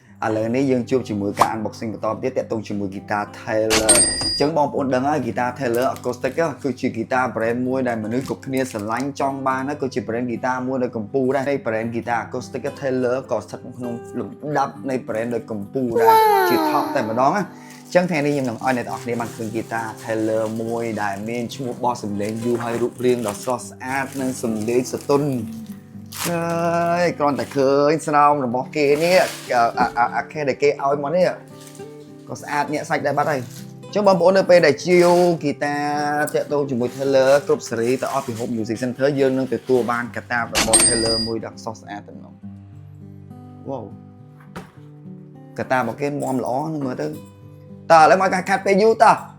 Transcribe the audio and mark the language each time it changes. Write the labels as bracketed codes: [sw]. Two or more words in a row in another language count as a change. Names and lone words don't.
[km] ឥឡូវនេះយើងជួបជាមួយការ unboxing បន្តទៀតតាក់ទងជាមួយ guitar Taylor អញ្ចឹងបងប្អូនដឹងហើយ guitar Taylor acoustic គឺជា [en] guitar brand [km] មួយដែលមនុស្សគ្រប់គ្នាស្រឡាញ់ចង់បានហើយគឺជា [en] brand guitar [km] មួយដែល កំពូលដែរនៃ [en] brand guitar acoustic Taylor [km] ក៏ស្ថិតក្នុងលំដាប់នៃ brand ដែលកំពូលដែរជា top តែម្ដងណាចឹងថ្ងៃនេះខ្ញុំនឹងឲ្យអ្នកទាំងអស់គ្នា បានឃើញ guitar Taylor មួយដែលមានឈ្មោះបោះសំឡេងយូរហើយរូបរាងដ៏ស្រស់ស្អាតនិងសំឡេងសទ ន់ហើយគ្រាន់តែឃើញស្រោមរបស់គេនេះអាខេដែលគេឲ្យមកនេះក៏ស្អាតញាក់សាច់ដែរបាត់ហើយចឹងបងប្អូននៅពេលដែលជាវ guitar តាក់ទងជាមួយ Taylor គ្រប់សេរីទៅអស់ពី Hope Music Center យើងនឹងទទួលបានកាតាបរបស់ Taylor មួយដ៏ស្រស់ស្អាតតែម្ដង wow កាតាបរបស់គេមាំល្អនឹងមើលទៅតើឥឡូវមកកាត់ពេលយូរតើ